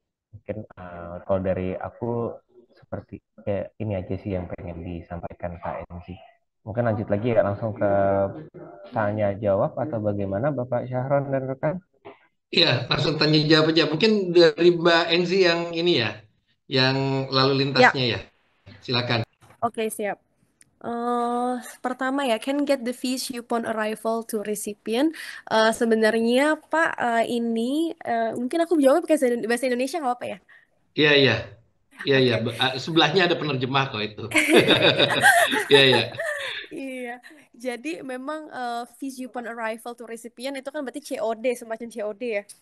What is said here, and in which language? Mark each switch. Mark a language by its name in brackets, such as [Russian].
[Indonesian] Mungkin kalau dari aku seperti ini aja sih yang pengen disampaikan KNC. Mungkin lanjut lagi ya langsung ke tanya jawab atau bagaimana Bapak Syahron dan rekan? Iya, langsung tanya jawab aja. Mungkin dari Mbak Enzi yang ini ya, yang lalu Ya, lintasnya ya. Silakan. oke siap. Pertama ya, [English] can get the fees upon arrival to recipient. [Indonesian] Sebenarnya Pak, ini mungkin aku jawab pakai bahasa Indonesia nggak apa ya? Iya, iya. Iya, iya. Oke. Sebelahnya ada penerjemah kok itu. Iya, iya. Iya, jadi memang [English] fees upon arrival to recipient [Indonesian] itu kan berarti COD, semacam COD ya.